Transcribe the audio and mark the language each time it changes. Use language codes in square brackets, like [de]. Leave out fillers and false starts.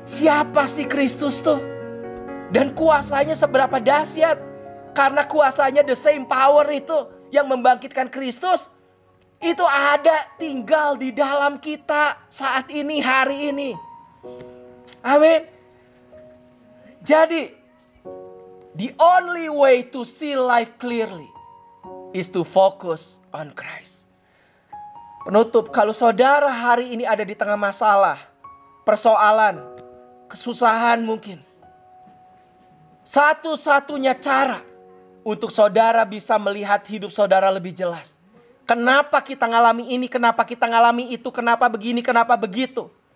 [id] Siapa sih Kristus tuh? Dan kuasanya seberapa dahsyat? Karena kuasanya [en] the same power [id] itu yang membangkitkan Kristus, itu ada tinggal di dalam kita saat ini, hari ini. Amin. Jadi, [en] the only way to see life clearly is to focus on Christ. [id] Penutup, kalau saudara hari ini ada di tengah masalah, persoalan, kesusahan mungkin, satu-satunya cara untuk saudara bisa melihat hidup saudara lebih jelas. Kenapa kita ngalami ini, kenapa kita ngalami itu, kenapa begini, kenapa begitu.